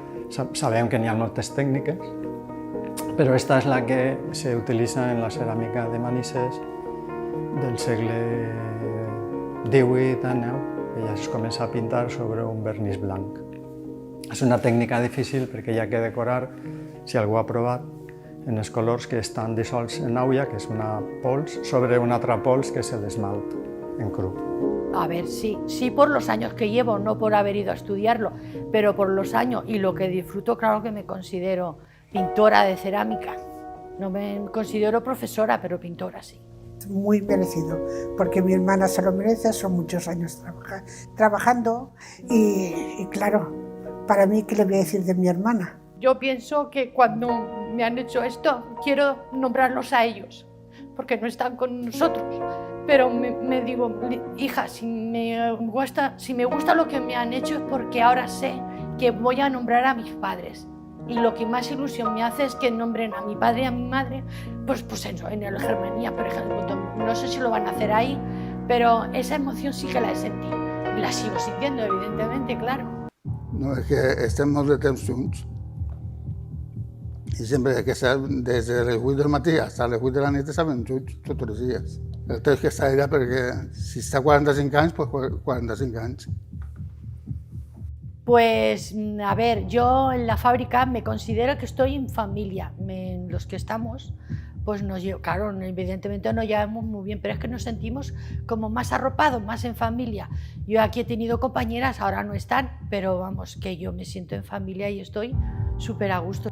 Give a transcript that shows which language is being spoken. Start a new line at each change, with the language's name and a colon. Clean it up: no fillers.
Catalan: Sabem que n'hi ha moltes tècniques, però esta és la que se utilitza en la ceràmica de Manises del segle XVIII, que ja es comença a pintar sobre un vernís blanc. És una tècnica difícil perquè hi ha que decorar, si algú ha provat, en els colors que estan dissolts en aigua, que és una pols, sobre un altre pols que és l'esmalt en cru.
Spanish: A ver, sí por los años que llevo, no por haber ido a estudiarlo, pero por los años y lo que disfruto, claro que me considero pintora de cerámica. No me considero profesora, pero pintora sí. Muy merecido, porque mi hermana se lo merece, son muchos años trabajando y claro, para mí, ¿qué le voy a decir de mi hermana? Yo pienso que cuando me han hecho esto, quiero nombrarlos a ellos, porque no están con nosotros. Pero me digo, hija, si me gusta lo que me han hecho es porque ahora sé que voy a nombrar a mis padres. Y lo que más ilusión me hace es que nombren a mi padre y a mi madre, pues en el Germanía, por ejemplo. No sé si lo van a hacer ahí, pero esa emoción sí que la he sentido. Y la sigo sintiendo, evidentemente, claro.
Catalan: No, és que estem molt de temps junts i sempre que des de les 8 del matí fins a les 8 de la nit estem junts tots els dies. El temps que està allà perquè si està 45 anys, pues 45 anys.
Spanish: Pues, a ver, yo en la fábrica me considero que estoy en familia. Los que estamos, pues claro, evidentemente nos llevamos muy bien, pero es que nos sentimos como más arropados, más en familia. Yo aquí he tenido compañeras, ahora no están, pero vamos, que yo me siento en familia y estoy súper a gusto.